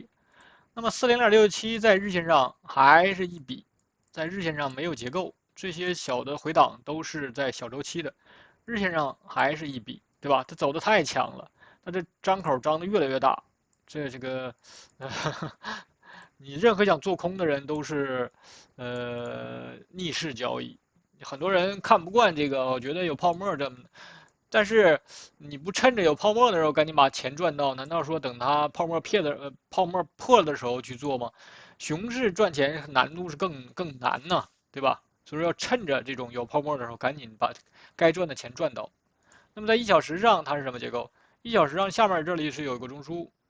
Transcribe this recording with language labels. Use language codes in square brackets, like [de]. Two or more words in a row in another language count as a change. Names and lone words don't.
[zh] 那麼40.67在日線上還是一筆，在日線上沒有結構，這些小的回檔都是在小周期的，日線上還是一筆，對吧？它走的太強了，它這張口張的越來越大，這個。你任何想做空的人都是，逆勢交易。很多人看不慣這個，我覺得有泡沫這麼的。但是你不趁着有泡沫的時候趕緊把錢賺到，難道說等它泡沫破了的時候去做嗎？熊市賺錢難度是更難呢，對吧？所以說要趁着這種有泡沫的時候趕緊把該賺的錢賺到。那麼在1小時上它是什麼結構？1小時上下面這裡是有一個中樞。